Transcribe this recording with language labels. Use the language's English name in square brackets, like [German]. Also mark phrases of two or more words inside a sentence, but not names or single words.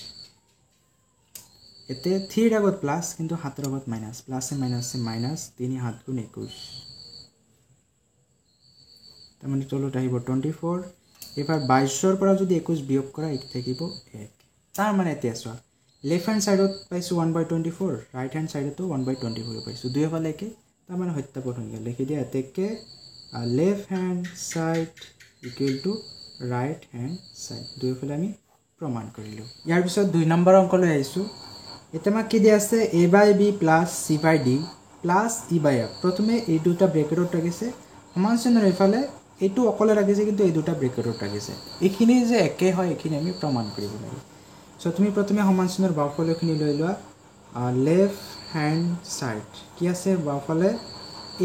[Assamese] এতে 3 ৰ আগত প্লাস কিন্তু 7 ৰ আগত মাইনাস প্লাস এ মাইনাস 3 7 গুণ 21 তাৰমানে তলত আহিব 24 এবাৰ 22 ৰ পৰা যদি 21 বিয়োগ কৰা এক থাকিব 1 তাৰ মানে এতিয়া চোৱা [English] left hand sideত [Assamese] পাইছো 1/24 [English] right hand [Assamese] সাইডতো 1/24 পাইছো দুইফালে একে তাৰ মানে সত্যাপন হৈ গেল লিখি দিয়া এতেকে [English] left hand side equal to right hand side [Assamese] দুইফালে আমি প্ৰমাণ কৰিলো ইয়াৰ পিছত 2 নম্বৰ অংক লৈ আহিছো এটা মাক কি দিয়া আছে [English] a by b plus c by d plus e by f [Assamese] প্ৰথমে এই দুটা ব্ৰেকেটত ৰাখিছে সমান চিনৰ এইফালে এইটো অকলে ৰাখিছে কিন্তু এই দুটা ব্ৰেকেটত ৰাখিছে এইখিনি যে একে হয় এইখিনি আমি প্ৰমাণ কৰিব লাগিব সো তুমি প্ৰথমে সমান চিনৰ বাওঁফালেখিনি লৈ লোৱা [English] left hand side [Assamese] কি আছে বাওঁফালে a